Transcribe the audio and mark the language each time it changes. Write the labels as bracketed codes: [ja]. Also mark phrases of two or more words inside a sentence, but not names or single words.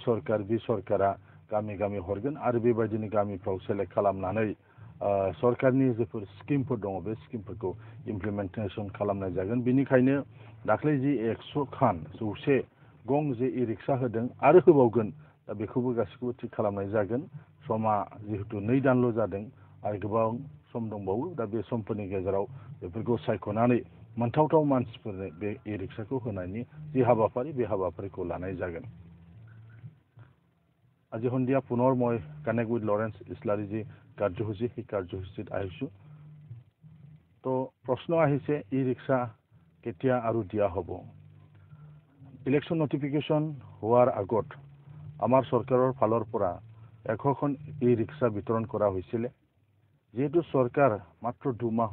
[brx] सरकार बे सरकारा गामि गामि हरगोन आरो बेबायदिनो गामिफ्राव सेलेक्ट खालामनानै सरकारनि जेफोर स्किमफोर दङ बे स्किमफोरखौ इमप्लिमेन्टेसन खालामनाय जागोन बिनिखायनो दाख्लै जि 100 गं जे इ रिक्सा होदों आरो होबावगोन दा बेखौबो गासैखौबो थिग खालामनाय जागोन समा जिहेतु 2 दानल' जादों आरो गोबां सम दंबावो दा बे समफोरनि गेजेराव बेफोरखौ सायख'नानै मोनथावथाव मानसिफोरनो बे इ रिक्साखौ होनायनि जि हाबाफारि बे हाबाफारिखौ लानाय जागोन [as] আজি সন্ধিয়া পুনৰ মই কানেক্ট উইথ লৰেন্স ইছলাৰী যি কাৰ্যসূচী সেই কাৰ্যসূচীত আহিছোঁ তো প্ৰশ্ন আহিছে ই ৰিক্সা কেতিয়া আৰু দিয়া হ'ব [en] election notification [as] হোৱাৰ আগত আমাৰ চৰকাৰৰ ফালৰ পৰা 100খন ই ৰিক্সা বিতৰণ কৰা হৈছিলে যেহেতু চৰকাৰ মাত্ৰ 2 মাহ